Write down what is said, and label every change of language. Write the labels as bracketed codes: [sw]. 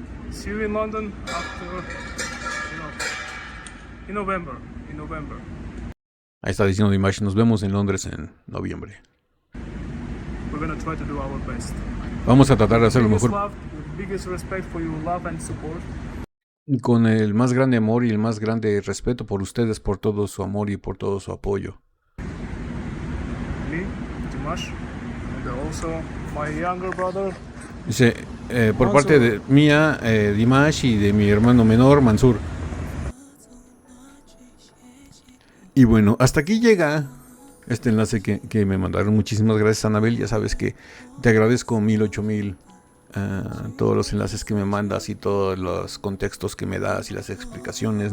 [en] See you in London after, in November. In November. [es] Ahí está diciendo Dimash, nos vemos en Londres en noviembre. [en] We're gonna try to do our best. [es] Vamos a tratar de hacer lo [en] Biggest [es] mejor [en] love, biggest respect for your love and support. [es] con el más grande amor y el más grande respeto por ustedes, por todo su amor y por todo su apoyo. [en] Me, Dimash, and also my younger brother. [es] Dice, por parte de mía, Dimash y de mi hermano menor, Mansur. Y bueno, hasta aquí llega este enlace que me mandaron. Muchísimas gracias, Anabel. Ya sabes que te agradezco 1000, 8000 todos los enlaces que me mandas y todos los contextos que me das y las explicaciones.